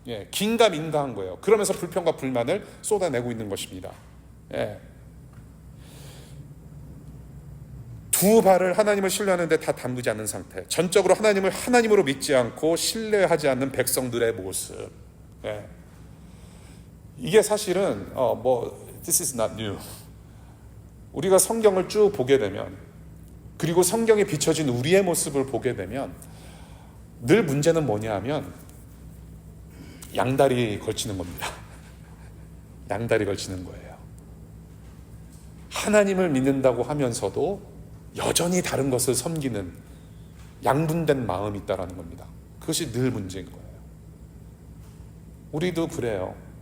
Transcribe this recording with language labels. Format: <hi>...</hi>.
<ko>긴가민가한 거예요. 그러면서 불평과 불만을 쏟아내고 있는 것입니다. 두 발을 하나님을 신뢰하는데 다 담그지 않는 상태, 전적으로 하나님을 하나님으로 믿지 않고 신뢰하지 않는 백성들의 모습. 이게 사실은</ko> <en>This is not new.</en> <ko>우리가 성경을 쭉 보게 되면, 그리고 성경에 비춰진 우리의 모습을 보게 되면 늘 문제는 뭐냐 하면 양다리 걸치는 겁니다. 양다리 걸치는 거예요. 하나님을 믿는다고 하면서도 여전히 다른 것을 섬기는 양분된 마음이 있다는 겁니다. 그것이 늘 문제인 거예요. 우리도 그래요.</ko>